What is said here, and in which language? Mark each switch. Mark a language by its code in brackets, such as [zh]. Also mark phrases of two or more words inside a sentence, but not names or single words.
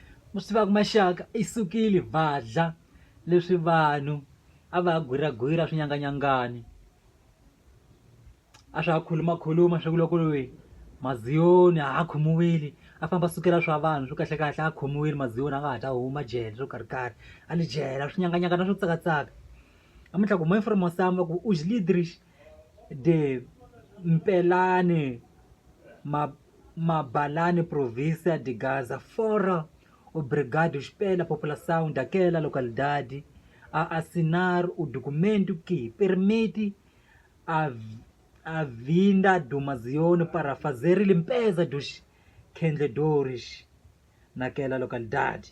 [ts] Mustiva kumashaka isukile vadla leswi vanhu a va gwiragwira swinyanganyangani a swa khuluma swa ku loko loyi Mazioni a khomiwile a famba sukela swa vanhu swo kahle a khomiwile Mazioni a nga ha ta huma jele swo karhi a li jela swinyanganyangana swo tsakatsaka namuntlha ku moya from Mosamba ku [pt] os líderes de Mpelane Mabalane província de Gaza fora obrigados pela população daquela localidade a assinar o documento que permite a vinda do Mazioni para fazer limpeza dos vendedores naquela localidade.